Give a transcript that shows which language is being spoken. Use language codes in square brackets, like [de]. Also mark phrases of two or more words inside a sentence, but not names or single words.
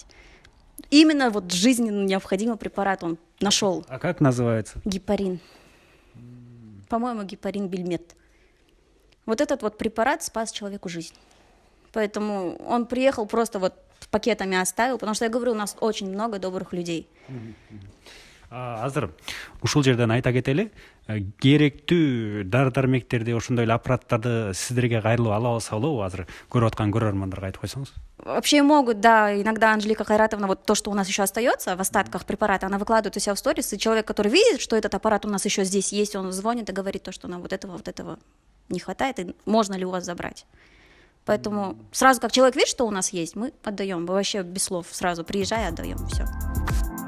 [ru] Именно вот жизненно необходимый препарат он нашел. А как называется? Гепарин. По-моему, гепарин Бильмет. Вот этот вот препарат спас человеку жизнь. Поэтому он приехал, просто вот пакетами оставил, потому что, я говорю, у нас очень много добрых людей. [ky] Азыр ушул жерден айта кетели, керектүү дары дармектерди, ошондой эле аппараттарды сиздерге кайрылып ала алса болобу? Азыр көрүп аткан көрөрмандарга айтып койсоңуз. [ru] Вообще могут, да, иногда Анжелика Хайратовна, вот то, что у нас еще остается в остатках препарата, она выкладывает у себя в сторис, и человек, который видит, что этот аппарат у нас еще здесь есть, он звонит и говорит то, что нам вот этого не хватает, и можно ли у вас забрать. Поэтому сразу, как человек видит, что у нас есть, мы отдаем, вообще без слов, сразу приезжай, отдаем, все.